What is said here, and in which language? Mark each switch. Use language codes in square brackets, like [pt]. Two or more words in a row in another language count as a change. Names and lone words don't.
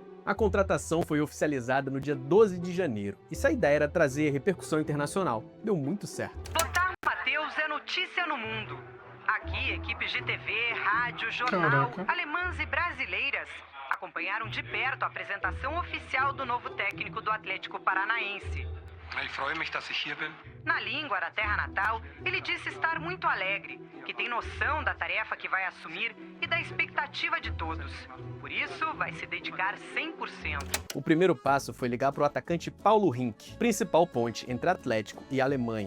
[pt] A contratação foi oficializada no dia 12 de janeiro, e se a ideia era trazer repercussão internacional, deu muito certo. Lothar Matthäus é notícia no mundo. Aqui, equipes de TV, rádio, jornal, alemãs e brasileiras acompanharam de perto a apresentação oficial do novo técnico do Atlético Paranaense. [de] Ich freue mich, dass ich hier bin. [pt] Na língua da terra natal, ele disse estar muito alegre, que tem noção da tarefa que vai assumir e da expectativa de todos. Por isso, vai se dedicar 100%. O primeiro passo foi ligar para o atacante Paulo Rink, principal ponte entre Atlético e Alemanha.